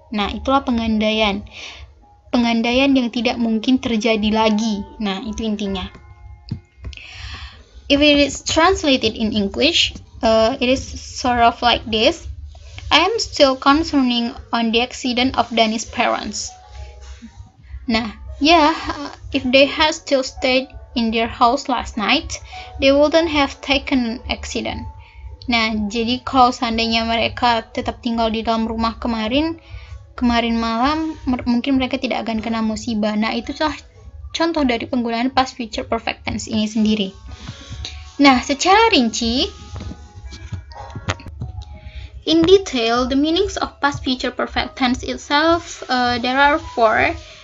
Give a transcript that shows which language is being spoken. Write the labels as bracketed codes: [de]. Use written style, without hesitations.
[id] Nah, itulah pengandaian yang tidak mungkin terjadi lagi. Nah, itu intinya. [en] If it is translated in English, it is sort of like this. I am still concerning on the accident of Danny's parents. Nah, if they had still stayed in their house last night, they wouldn't have taken an accident. [id] Nah, jadi kalau seandainya mereka tetap tinggal di dalam rumah kemarin malam, mungkin mereka tidak akan kena musibah. Nah, itulah contoh dari penggunaan past future perfect tense ini sendiri. [en] Nah, [id] secara rinci, [en] in detail, the meanings of past future perfect tense itself, there are 4.